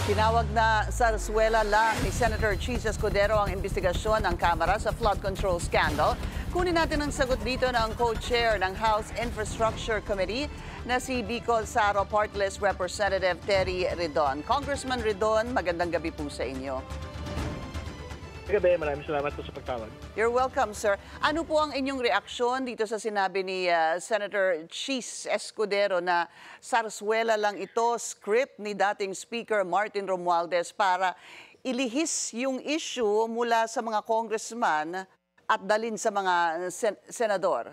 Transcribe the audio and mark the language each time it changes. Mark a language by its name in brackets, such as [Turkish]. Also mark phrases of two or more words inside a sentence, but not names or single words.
[Filipino] Tinawag na sarsuela lang ni Senator Chis Escudero ang investigasyon ng Kamara sa [English] flood control scandal. [Filipino] Kunin natin ang sagot dito ng co-chair ng House Infrastructure Committee na si Bicol Saro Party List Representative Terry Ridon. Congressman Ridon, magandang gabi po sa inyo. Gabi, maraming salamat po sa pagtawag. [English] You're welcome, sir. [Filipino] Ano po ang inyong reaksyon dito sa sinabi ni Senator Chis Escudero na sarsuela lang ito, script ni dating Speaker Martin Romualdez para ilihis yung issue mula sa mga congressman at dalin sa mga senador?